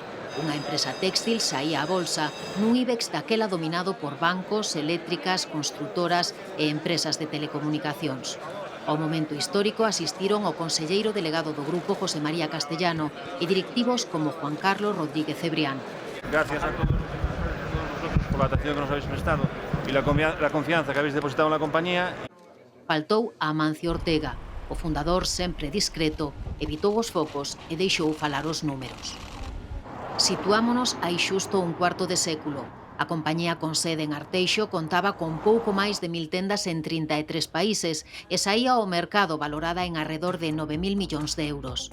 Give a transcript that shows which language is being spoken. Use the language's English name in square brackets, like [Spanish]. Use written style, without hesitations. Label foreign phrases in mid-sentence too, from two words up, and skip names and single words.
[Galician] Unha empresa téxtil saía á bolsa nun IBEX daquela dominado por bancos, eléctricas, construtoras e empresas de telecomunicacións. Ao momento histórico asistiron o conselleiro delegado do grupo José María Castellano e directivos como Juan Carlos Rodríguez Cebrián. [Spanish] Gracias a todos vosotros por la atención que nos habéis prestado y la confianza que habéis depositado en la compañía. [Galician] Faltou a Amancio Ortega. O fundador, sempre discreto, evitou os focos e deixou falar os números. Situámonos hai xusto un cuarto de século. A compañía con sede en Arteixo contaba con pouco máis de 1000 tendas en 33 países e saía ao mercado valorada en arredor de 9.000 millóns de euros.